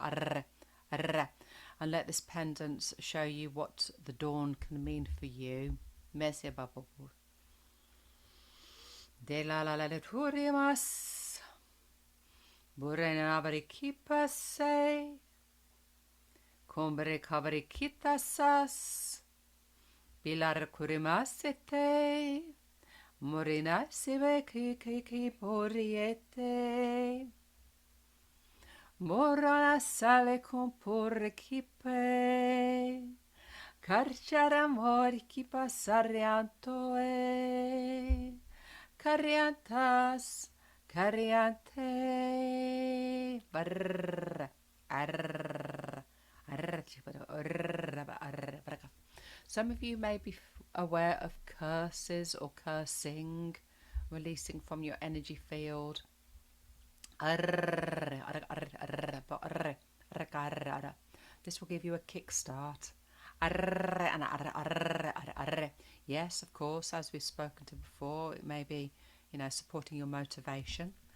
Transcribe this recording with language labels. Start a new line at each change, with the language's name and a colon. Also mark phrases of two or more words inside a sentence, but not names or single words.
English: And let this pendant show you what the dawn can mean for you. Messi bababu. De la la la la turimas. Burena barikipa se. Combre cabrikitasas. Pilar kurimasete. Morina sive ki poriete. Morana sale con porkipe. Carciara mori ki passarianto. Cariantas, cariante. Brrr, arr, arr, arr. Some of you may be aware of curses or cursing, releasing from your energy field. This will give you a kickstart. Yes, of course, as we've spoken to before, it may be, supporting your motivation.